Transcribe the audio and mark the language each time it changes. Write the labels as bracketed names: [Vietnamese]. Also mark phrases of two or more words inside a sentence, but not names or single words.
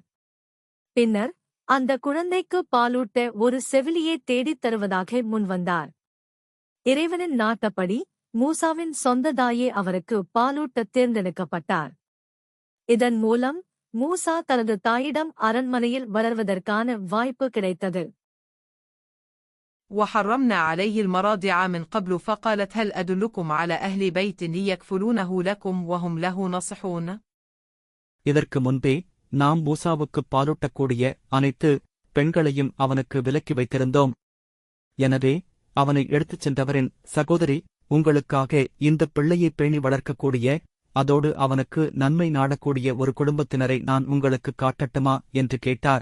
[Tamil] பின்னர் அந்த குழந்தைக்கு பாலூட்ட ஒரு செவிலியை தேடித் தருவதாக முன்வந்தார். இறைவனின் நாட்டப்படி மூசாவின் சொந்த தாயே அவருக்கு பாலூட்டத் தேர்ந்தெடுக்கப்பட்டார். இதன் மூலம் மூசா தனது தாயிடம் அரண்மனையில் வளர்வதற்கான வாய்ப்பு கிடைத்தது. [Arabic] وحرمنا عليه المراضع من قبل فقالت هل أدلكم على أهل بيت يكفلونه لكم وهم له ناصحون. [Tamil] இதற்கு முன்பே நாம் மூசாவுக்கு பாலூட்டக்கூடிய அனைத்து பெண்களையும் அவனுக்கு விலக்கி வைத்திருந்தோம். எனவே அவனை எடுத்துச் சென்றவரின் சகோதரி, உங்களுக்காக இந்த பிள்ளையை பேணி வளர்க்கக்கூடிய, அதோடு அவனுக்கு நன்மை நாடக்கூடிய ஒரு குடும்பத்தினரை நான் உங்களுக்கு காட்டட்டுமா என்று கேட்டார்.